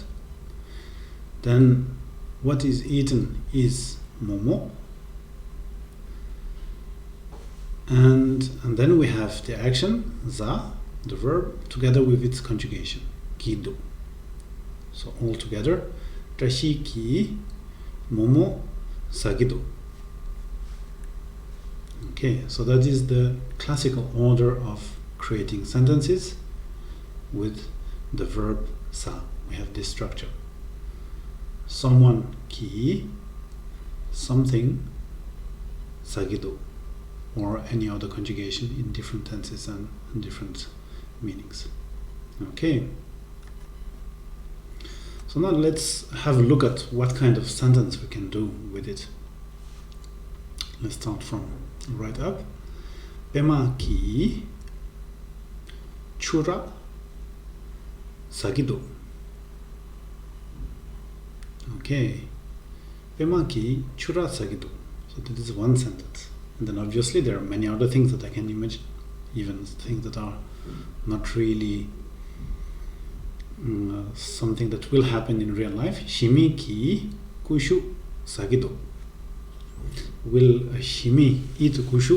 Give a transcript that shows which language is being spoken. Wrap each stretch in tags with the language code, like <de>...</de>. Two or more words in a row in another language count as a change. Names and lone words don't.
<en>Then what is eaten is momo. And then we have the action, za, the verb, together with its conjugation, kido. So all together,</en> <bo>བཀྲ་ཤིས་ཀྱིས་ མོག་མོག་ བཟའ་གི་འདུག.</bo> <en>Okay, so that is the classical order of creating sentences with the verb sa. We have this structure: someone ki, something sagido, or any other conjugation in different tenses and different meanings. Okay, so now let's have a look at what kind of sentence we can do with it. Let's start from right up.</en> <bo>པདྨ་ཀྱིས་ཕྱུར་ར་བཟའ་གི་འདུག. Okay, པདྨ་ཀྱིས་ཕྱུར་ར་བཟའ་གི་འདུག.</bo> <en>So that is one sentence, and then obviously there are many other things that I can imagine, even things that are not really something that will happen in real life.</en> <bo>ཤི་མི་ཀྱིས་ཀུ་ཤུ་བཟའ་གི་འདུག.</bo> <en>Will shimi eat kushu?</en>